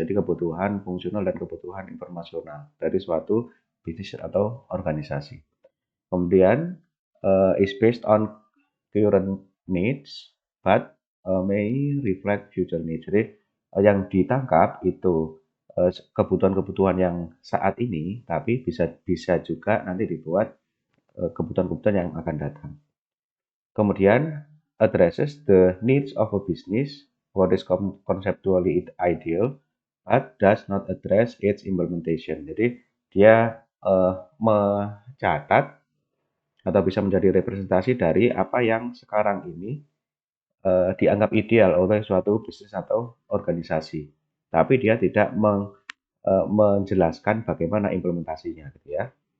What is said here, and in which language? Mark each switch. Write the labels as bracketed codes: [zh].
[id] Jadi kebutuhan fungsional dan kebutuhan informasional dari suatu bisnis atau organisasi. [en] Kemudian is based on current needs but may reflect future needs. [id] Jadi yang ditangkap itu kebutuhan-kebutuhan yang saat ini, tapi bisa juga nanti dibuat kebutuhan-kebutuhan yang akan datang. [en] Kemudian addresses the needs of a business, what is conceptually ideal, but does not address its implementation. [id] Jadi dia mencatat atau bisa menjadi representasi dari apa yang sekarang ini dianggap ideal oleh suatu bisnis atau organisasi. Tapi dia tidak menjelaskan bagaimana implementasinya, gitu ya.